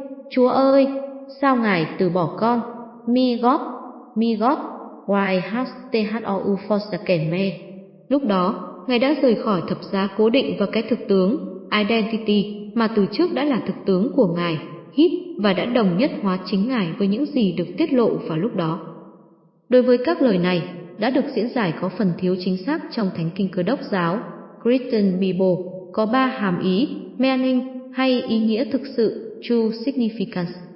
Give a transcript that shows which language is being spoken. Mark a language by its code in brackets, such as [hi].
[vi] Chúa ơi, sao Ngài từ bỏ con? [en] Mi God, why has thou forsaken me? [vi] Lúc đó, Ngài đã rời khỏi thập giá cố định và cái thực tướng, Identity, mà từ trước đã là thực tướng của Ngài, Hít, và đã đồng nhất hóa chính Ngài với những gì được tiết lộ vào lúc đó. Đối với các lời này, đã được diễn giải có phần thiếu chính xác trong Thánh Kinh Cơ Đốc Giáo, Christian Bible, có ba hàm ý, meaning, hay ý nghĩa thực sự, true significance.